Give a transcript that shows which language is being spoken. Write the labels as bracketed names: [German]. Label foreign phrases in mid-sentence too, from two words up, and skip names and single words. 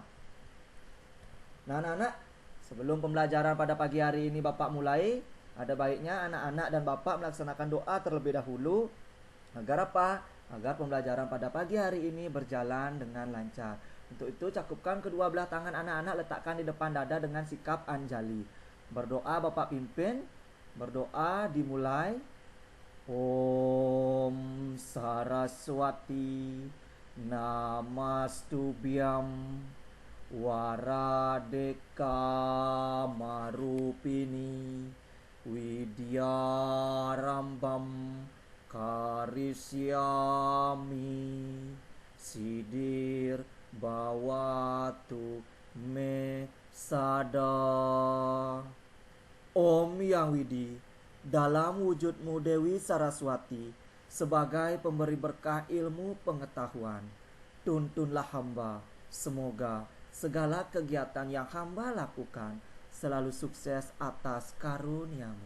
[Indonesian] Nah anak-anak, sebelum pembelajaran pada pagi hari ini Bapak mulai, ada baiknya anak-anak dan Bapak melaksanakan doa terlebih dahulu. Agar apa? Agar pembelajaran pada pagi hari ini berjalan dengan lancar. Untuk itu cakupkan kedua belah tangan anak-anak, letakkan di depan dada dengan sikap anjali. Berdoa Bapak pimpin. Berdoa dimulai. [Sanskrit] Om Saraswati Namastubhyam Waradeka Marupini Widyarambam Karisyami Sidir Bawatu Me Sada. [Indonesian] Om Yang Widi, dalam wujudmu Dewi Saraswati, sebagai pemberi berkah ilmu pengetahuan, tuntunlah hamba, semoga segala kegiatan yang hamba lakukan selalu sukses atas karuniamu.